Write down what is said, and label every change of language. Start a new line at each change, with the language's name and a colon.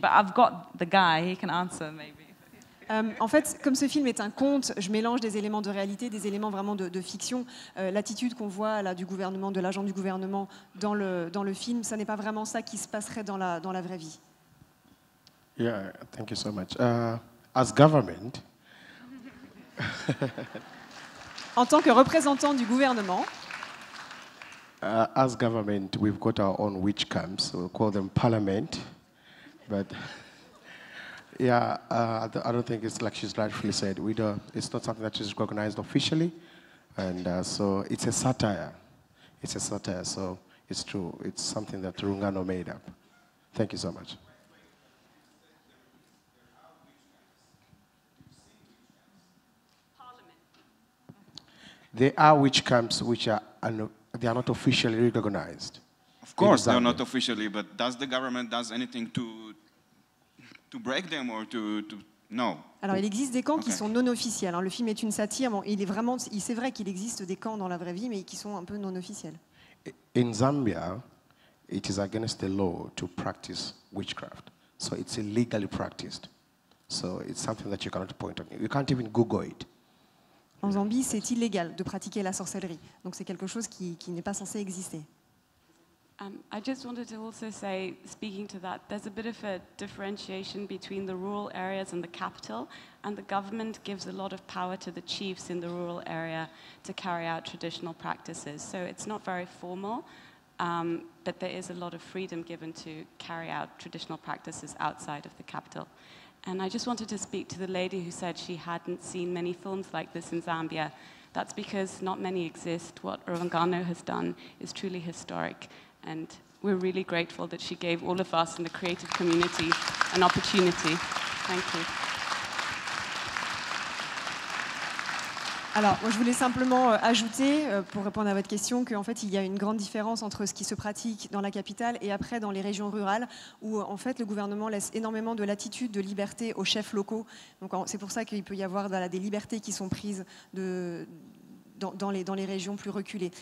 English: But I've got the guy, he can answer maybe.
French: En fait, comme ce film est un conte, je mélange des éléments de réalité, des éléments vraiment de fiction. L'attitude qu'on voit là du gouvernement, de l'agent du gouvernement dans le film, ça n'est pas vraiment ça qui se passerait dans la vraie vie.
English: Yeah, thank you so much. As government,
French: en tant que représentant du gouvernement,
English: as government, we've got our own witch camps. So we call them parliament, but. Yeah, I don't think it's like she's rightfully said. It's not something that is recognized officially, and so it's a satire. It's a satire, so it's true. It's something that Rungano made up. Thank you so much. There are witch camps which they are not officially recognized. Of course, they are not officially, but does the government does anything to break them or to no?
French: Alors, il existe des camps qui sont non officiels. Le film est une satire. Bon, c'est vrai qu'il existe des camps dans la vraie vie, mais qui sont un peu non officiels.
English: In Zambia, it is against the law to practice witchcraft, so it's illegally practiced. So it's something that you cannot point on. You can't even Google it.
French: En Zambie, c'est illégal de pratiquer la sorcellerie. Donc, c'est quelque chose qui n'est pas censé exister.
English: I just wanted to also say, speaking to that, there's a bit of a differentiation between the rural areas and the capital, and the government gives a lot of power to the chiefs in the rural area to carry out traditional practices. So it's not very formal, but there is a lot of freedom given to carry out traditional practices outside of the capital. And I just wanted to speak to the lady who said she hadn't seen many films like this in Zambia. That's because not many exist. What Rungano has done is truly historic. And we're really grateful that she gave all of us in the creative community an opportunity. Thank you.
French: Alors, moi, je voulais simplement ajouter, pour répondre à votre question, qu'en fait, il y a une grande différence entre ce qui se pratique dans la capitale et après dans les régions rurales, où en fait, le gouvernement laisse énormément de latitude, de liberté aux chefs locaux. Donc, c'est pour ça qu'il peut y avoir des libertés qui sont prises dans les régions plus reculées.